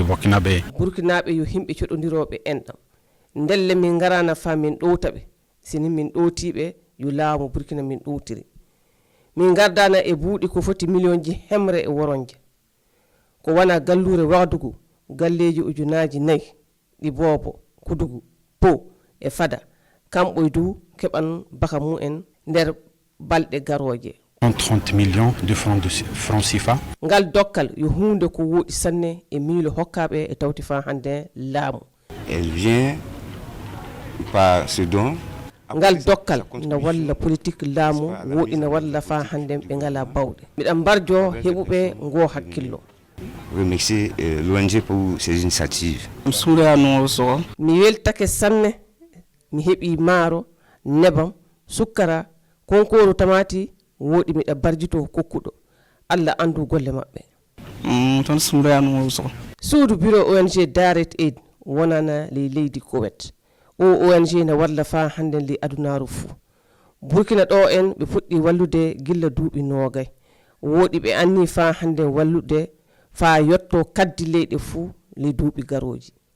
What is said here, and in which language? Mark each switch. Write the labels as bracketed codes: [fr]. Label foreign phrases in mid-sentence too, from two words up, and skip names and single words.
[ff] burkinaɓe yo himɓe coɗodiroɓe enɗam ndelle min garana fa min ɗowtaɓe sini min ɗowtiɓe yo laamu Burkina min ɗowtiri min gardana e buuɗi ko foti million ji hemre e woronje ko wana gallure Wagadugu galleji ujunaji 4 ɗi Bobo Kudugu Po e Fada kamɓoy du keɓan baka mu'en nder balɗe garoje [fr] 30 millions de francs CFA [ff] ngal dokkal yo hunde ko woɗi sanne e miilo hokkaɓe e tawti fa hande laamu [fr] elle vient par ce don [ff] ngal dokkal na walla politique laamu woɗi na walla fa hande ɓe ngala bawɗe miɗan mbarjo heɓuɓe ngo hakkillo [fr] remercier l'ONG pour ses initiatives. [ff] Mi weltake sanne mi heɓi maaro nebam sukkara konkoru tamati woɗi miɗa barjito kokkuɗo Allah andu golle maɓɓe suudu bureau ONG direct aid wonana ley leydi Kowet o ONG na walla fa hande li adunaru fuu Burkina ɗo en ɓe puɗɗi wallude gilla duuɓi 20 woɗi ɓe anni fa hande wallude fa yotto kaddi leyɗe fuu le duuɓi garoji